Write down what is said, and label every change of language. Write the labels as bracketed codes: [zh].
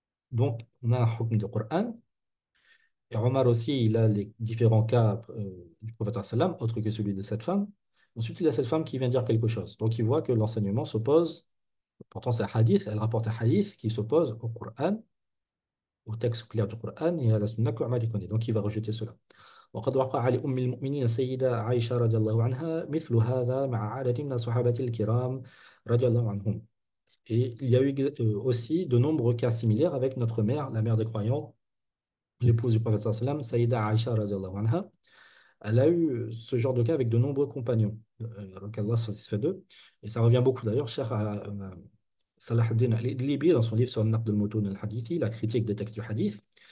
[fr] Donc, on a un hukm du Coran. Et Omar aussi, il a les différents cas du prophète sallam, autre que celui de cette femme. Ensuite, il a cette femme qui vient dire quelque chose. Donc, il voit que l'enseignement s'oppose, pourtant c'est un hadith, elle rapporte un hadith qui s'oppose au Coran, au texte clair du Coran et à la sunna que Omar connaît. Donc, il va rejeter cela. [ar] وقد وقع لأم المؤمنين السيدة عائشة رضي الله عنها مثل هذا مع عدد من الصحابة الكرام رضي الله عنهم. [fr] Et il y a eu aussi de nombreux cas similaires avec notre mère, la mère des croyants, l'épouse du prophète sallam, Saïda Aïcha radiallahu anha. Elle a eu ce genre de cas avec de nombreux compagnons, qu'Allah soit satisfait d'eux. Et ça revient beaucoup d'ailleurs, cher Salah ad-Din al-Idlibi, dans son livre sur le Naqd al-Mutun al-Hadithi, la critique des textes du hadith.